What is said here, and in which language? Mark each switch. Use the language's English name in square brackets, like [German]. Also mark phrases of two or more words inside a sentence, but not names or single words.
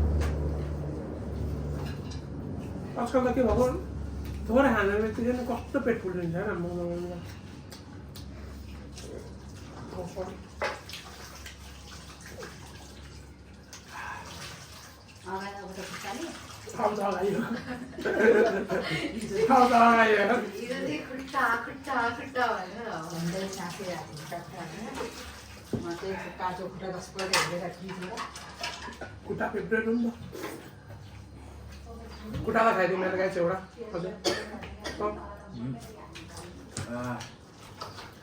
[Hindi] आजकल तक के भगवान थोड़ा खाने में तो जैसे कष्ट पेट फूल रही है ना मम्मा खाओ तो आइए खाओ तो आइए [Nepali] इधर खुट्टा खुट्टा खुट्टा भनेर भन्दै साँचिरहेको हुन्छ म चाहिँ काँचो खुट्टा 10 पल्ट हेरेर खिचेर कुटा फेभरेट हो नि कुटालाई खाइदिउँ मेरो गाई चाहिँ एउटा हजुर